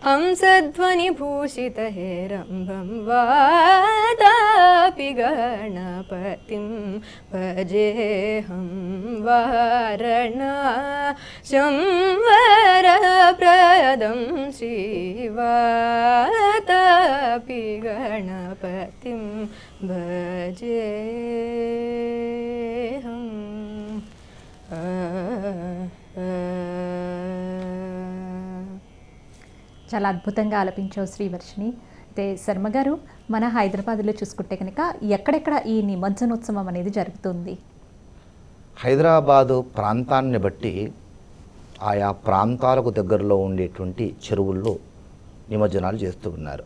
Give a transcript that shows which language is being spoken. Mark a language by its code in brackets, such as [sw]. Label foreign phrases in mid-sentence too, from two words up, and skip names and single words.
[sa] हंसध्वनिभूषितहेरम्बं वातापि गणपतिं भजेऽहं वारणाशं वरप्रदं श्रीवातापि गणपतिं भजेऽहम् [te] చాలా అద్భుతంగా ఆలపించావు శ్రీవర్షిణి. అయితే శర్మ గారు, మన హైదరాబాద్లో చూసుకుంటే కనుక ఎక్కడెక్కడ ఈ నిమజ్జనోత్సవం అనేది జరుగుతుంది? హైదరాబాదు ప్రాంతాన్ని బట్టి ఆయా ప్రాంతాలకు దగ్గరలో ఉండేటువంటి చెరువుల్లో నిమజ్జనాలు చేస్తూ ఉన్నారు.